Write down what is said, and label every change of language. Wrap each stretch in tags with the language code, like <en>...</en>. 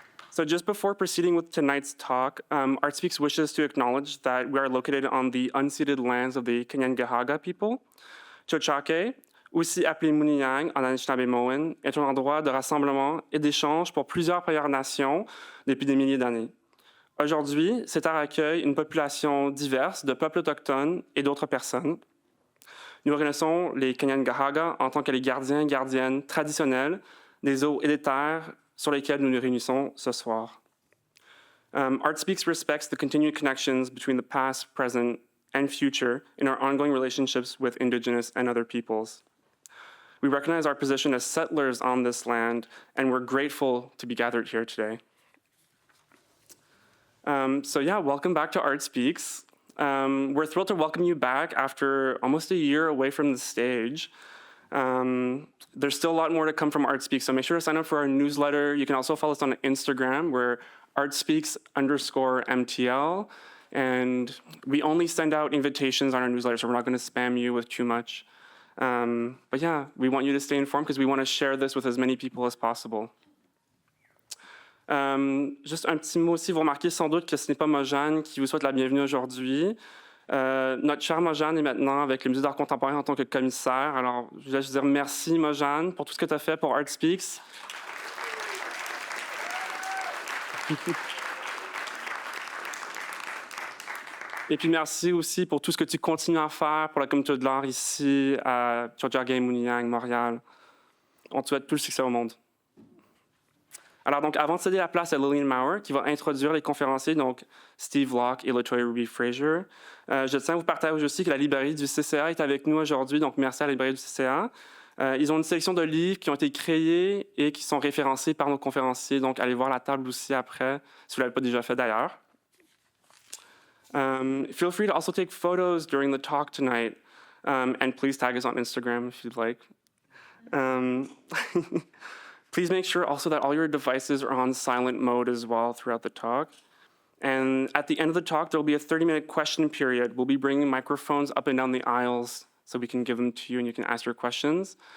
<en>So just before proceeding with tonight's talk, Art Speaks wishes to acknowledge that we are located on the unceded lands of the Kanien'kehá:ka people.</en> <fr>Tiohtià:ke, aussi appelé Muniang en Anishinaabe-Moan, est un endroit de rassemblement et d'échange pour plusieurs Premières Nations depuis des milliers d'années. Aujourd'hui, cette terre accueille une population diverse de peuples autochtones et d'autres personnes. Nous reconnaissons les Kanien'kehá:ka en tant que les gardiens et gardiennes traditionnels des eaux et des terres sur lesquelles nous nous réunissons ce soir.</fr> <en>Art Speaks respects the continued connections between the past, present, and future in our ongoing relationships with Indigenous and other peoples. We recognize our position as settlers on this land, and we're grateful to be gathered here today. Welcome back to Art Speaks. We're thrilled to welcome you back after almost a year away from the stage. There's still a lot more to come from Art Speaks, so make sure to sign up for our newsletter. You can also follow us on Instagram. We're artspeaks_MTL, and we only send out invitations on our newsletter, so we're not going to spam you with too much. We want you to stay informed because we want to share this with as many people as possible.</en> <fr>Juste un petit mot aussi, vous remarquez sans doute que ce n'est pas Mojane qui vous souhaite la bienvenue aujourd'hui. Notre cher Mojane est maintenant avec le Musée d'art contemporain en tant que commissaire. Alors, je voulais juste dire merci Mojane pour tout ce que tu as fait pour Art Speaks. Et puis merci aussi pour tout ce que tu continues à faire pour la communauté de l'art ici à Tiohtià:ke, Muniang, Montréal. On te souhaite tout le succès au monde. Alors donc, avant de céder la place à Lillian Maurer, qui va introduire les conférenciers, donc Steve Locke et LaToya Ruby Frazier, je tiens à vous partager aussi que la librairie du CCA est avec nous aujourd'hui, donc merci à la librairie du CCA. Ils ont une sélection de livres qui ont été créés et qui sont référencés par nos conférenciers, donc allez voir la table aussi après, si vous ne l'avez pas déjà fait d'ailleurs.</fr> <en>Feel free to also take photos during the talk tonight, and please tag us on Instagram if you'd like. Please make sure also that all your devices are on silent mode as well throughout the talk. And at the end of the talk, there will be a 30-minute question period. We'll be bringing microphones up and down the aisles so we can give them to you and you can ask your questions.</en>